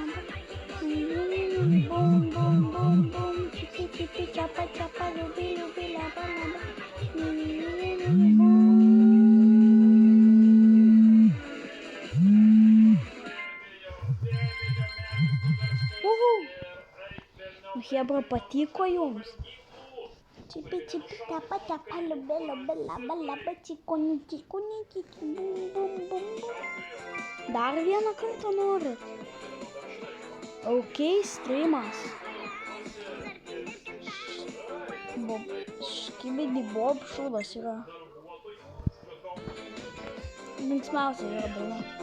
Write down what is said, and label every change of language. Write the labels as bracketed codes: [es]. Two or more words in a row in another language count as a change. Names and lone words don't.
[lt] Boom, chipi, chapa, lubi, laba. Hebra, patiko jums? Chipi, chapa, lubi, laba, čikuni, bum. Dar vieną kartą norit? Ok, streamas. Škibidi Bob šūdas yra. Linksmiausia yra daina.